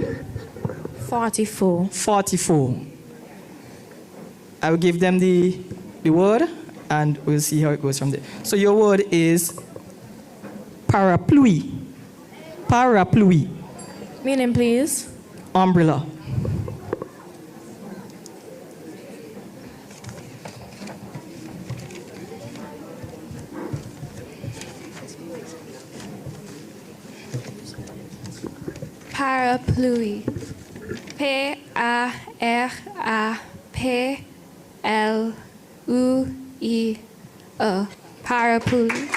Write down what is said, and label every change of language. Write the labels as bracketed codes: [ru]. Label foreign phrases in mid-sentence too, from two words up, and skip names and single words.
[en] 44. 44. I will give them the word, and we'll see how it goes from there. So your word is parapluie. Parapluie. Meaning, please. Umbrella. Parapluie. P-A-R-A-P-L-U-I-E. Parapluie.